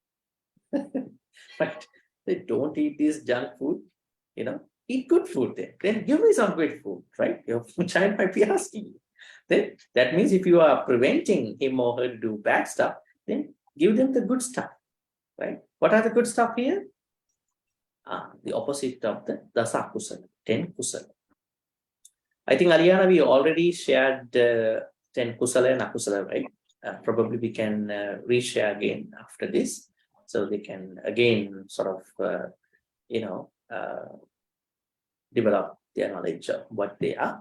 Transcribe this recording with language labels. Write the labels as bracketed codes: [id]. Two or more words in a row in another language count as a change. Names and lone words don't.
[en] But they don't eat this junk food, eat good food then. Then give me some good food, right? Your child might be asking you. Then that means if you are preventing him or her to do bad stuff, then give them the good stuff, right? What are the good stuff here? The opposite of the [pi] dasa kusala, [en] 10 kusala. I think, Aliana, we already shared 10 kusala and akusala, right? Probably we can reshare again after this, so they can again sort of, develop their knowledge of what they are.